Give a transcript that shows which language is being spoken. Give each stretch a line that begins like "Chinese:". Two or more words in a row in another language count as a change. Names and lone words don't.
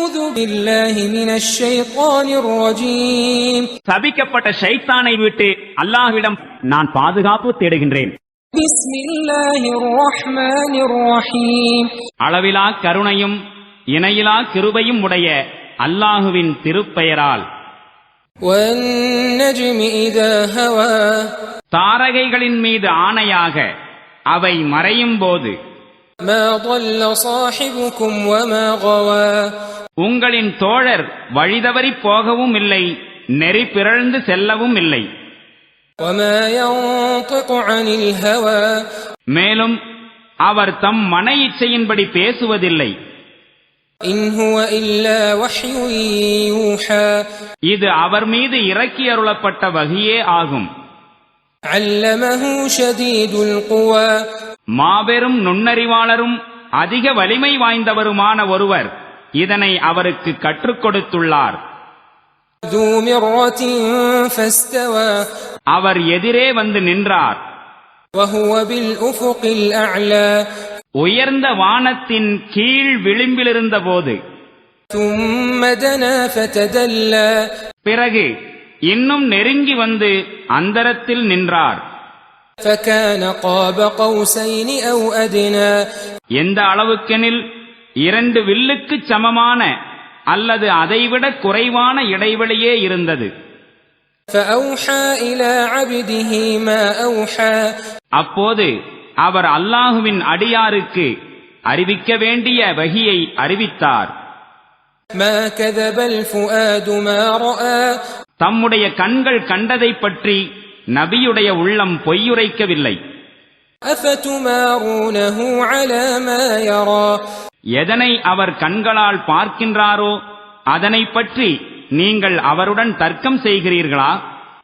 Arabic: بالله من الشيطان الرجيم
Tamil: சபிக்கப்பட்ட ஷைத்தானை விட்டு அல்லாஹ்விடம் நான் பாதுகாப்பு தேடுகின்றேன்.
Arabic: بسم الله الرحمن الرحيم
Tamil: அளவிலா கருணையும் இணையிலா கிருபையும் உடைய அல்லாஹுவின் திருப்பெயரால்.
Arabic: والنجم إذا هوى
Tamil: தாரகைகளின் மீது ஆணையாக அவை மறையும் போது.
Arabic: ما ضل صاحبكم وما غوى
Tamil: உங்களின் தோழர் வழிதவறி போகவும் இல்லை, நெறி பிறழ்ந்து செல்லவும் இல்லை.
Arabic: وما ينطق عن الهوى
Tamil: மேலும் அவர் தம் மன இச்சையின்படி பேசுவதில்லை.
Arabic: إن هو إلا وحي يوحى
Tamil: இது அவர் மீது இறக்கி அருளப்பட்ட வகியே ஆகும்.
Arabic: علمه شديد القوى
Tamil: மாபெரும் நுண்ணறிவாளரும் அதிக வலிமை வாய்ந்தவருமான ஒருவர் இதனை அவருக்கு கற்றுக் கொடுத்துள்ளார்.
Arabic: ذو مرة فاستوى
Tamil: அவர் எதிரே வந்து நின்றார்.
Arabic: وهو بالأفق الأعلى
Tamil: உயர்ந்த வானத்தின் கீழ் விளிம்பிலிருந்த போது.
Arabic: ثم دنا فتدلى
Tamil: பிறகு இன்னும் நெருங்கி வந்து அந்தரத்தில் நின்றார்.
Arabic: فكان قاب قوسين أو أدنى
Tamil: எந்த அளவுக்கெனில் 2 வில்லுக்கு சமமான அல்லது அதைவிட குறைவான இடைவெளியே இருந்தது.
Arabic: فأوحى إلى عبده ما أوحى
Tamil: அப்போது அவர் அல்லாஹுவின் அடியாருக்கு அறிவிக்க வேண்டிய வகியை அறிவித்தார்.
Arabic: ما كذب الفؤاد ما رأى
Tamil: தம்முடைய கண்கள் கண்டதைப் பற்றி நபியுடைய உள்ளம் பொய்யுரைக்கவில்லை.
Arabic: أفتمارونه على ما يرى
Tamil: எதனை அவர் கண்களால் பார்க்கின்றாரோ அதனை பற்றி நீங்கள் அவருடன் தர்க்கம் செய்கிறீர்களா?